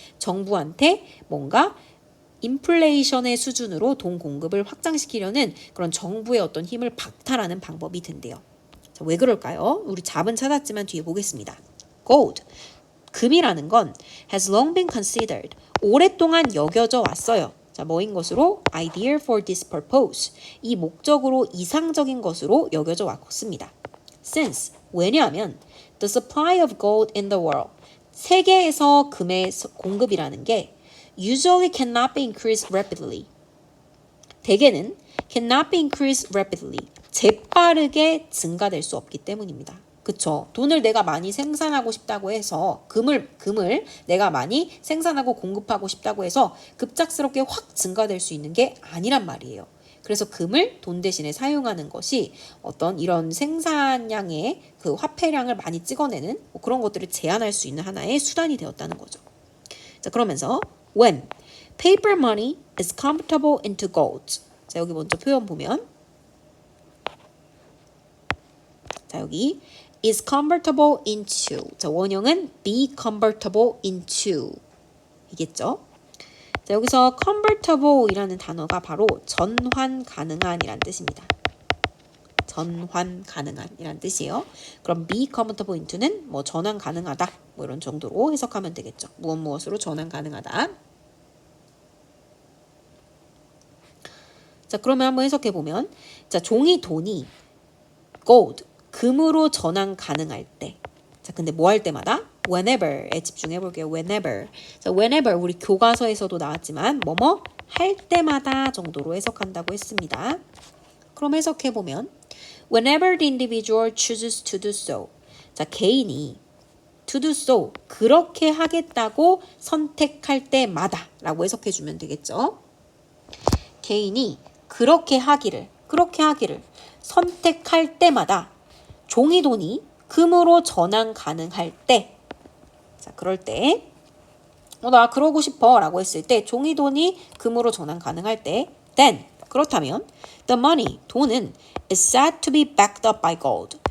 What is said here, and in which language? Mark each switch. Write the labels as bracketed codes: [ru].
[ko] 정부한테 뭔가 인플레이션의 수준으로 돈 공급을 확장시키려는 그런 정부의 어떤 힘을 박탈하는 방법이 된대요. 자, 왜 그럴까요? 우리 답은 찾았지만 뒤에 보겠습니다. Gold, 금이라는 건 [en] has long been considered, [ko] 오랫동안 여겨져 왔어요. 자, 뭐인 것으로? [en] Ideal for this purpose. [ko] 이 목적으로 이상적인 것으로 여겨져 왔습니다. [en] Since, [ko] 왜냐하면 [en] the supply of gold in the world, [ko] 세계에서 금의 공급이라는 게 [en] usually cannot be increased rapidly. [ko] 대개는 [en] cannot be increased rapidly. [ko] 재빠르게 증가될 수 없기 때문입니다. 그쵸? 돈을 내가 많이 생산하고 싶다고 해서 금을 내가 많이 생산하고 공급하고 싶다고 해서 급작스럽게 확 증가될 수 있는 게 아니란 말이에요. 그래서 금을 돈 대신에 사용하는 것이 어떤 이런 생산량의 그 화폐량을 많이 찍어내는 뭐 그런 것들을 제한할 수 있는 하나의 수단이 되었다는 거죠. [en] 자, 그러면서 when paper money is convertible into gold. [ko] 자, 여기 먼저 표현 보면, 자, 여기 [en] is convertible into. [ko] 자, 원형은 be convertible into 이겠죠. 자, 여기서 convertible이라는 단어가 바로 전환 가능한이란 뜻입니다. 전환 가능한이란 뜻이에요. 그럼 be convertible into는 뭐 전환 가능하다 뭐 이런 정도로 해석하면 되겠죠. 무엇으로 전환 가능하다. 자, 그러면 한번 해석해 보면 자, 종이 돈이 gold, 금으로 전환 가능할 때. 자, 근데 뭐 할 때마다? whenever에 집중해 볼게요. whenever. 자, whenever 우리 교과서에서도 나왔지만 뭐뭐 할 때마다 정도로 해석한다고 했습니다. 그럼 해석해 보면 [en] whenever the individual chooses to do so. [ko] 자, 개인이 to do so, 그렇게 하겠다고 선택할 때마다 라고 해석해 주면 되겠죠. 개인이 그렇게 하기를 선택할 때마다 종이 돈이 금으로 전환 가능할 때, 자, 그럴 때, 나 그러고 싶어 라고 했을 때 종이 돈이 금으로 전환 가능할 때, then, 그렇다면 the money, 돈은 [en] is said to be backed up by gold.